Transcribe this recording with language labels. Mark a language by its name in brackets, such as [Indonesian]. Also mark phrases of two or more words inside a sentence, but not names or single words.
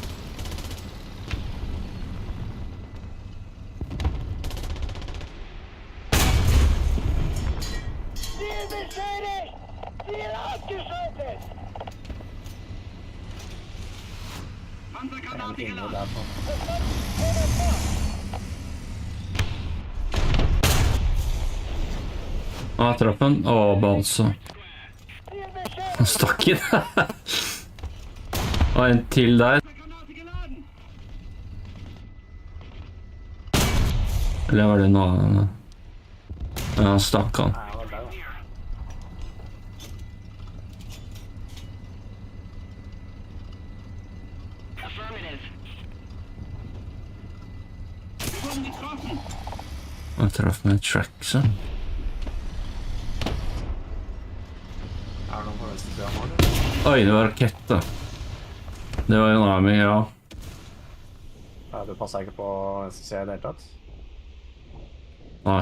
[German] Ziel beschädigt! Ziel ausgeschaltet! [Norwegian] Det er en [German] Panzergranate [Norwegian] pinne [German] geladen. [Norwegian] der på. Jeg traff den. Balsa. [German] Ziel beschädigt! [Norwegian] Han stakk inn. Og en til der. [German] Panzergranate geladen. [Norwegian] Eller var det en annen? Ja, han stakk han. Nei, han var der, da. [English] Affirmative. [German] Wir wurden getroffen. [Norwegian] Jeg traff med tracksa. Er det noen på venstre siden nå, eller? Oi, det var rakett da. Det var en army, ja. Ja, du passer ikke på venstre siden i det hele tatt? Nei.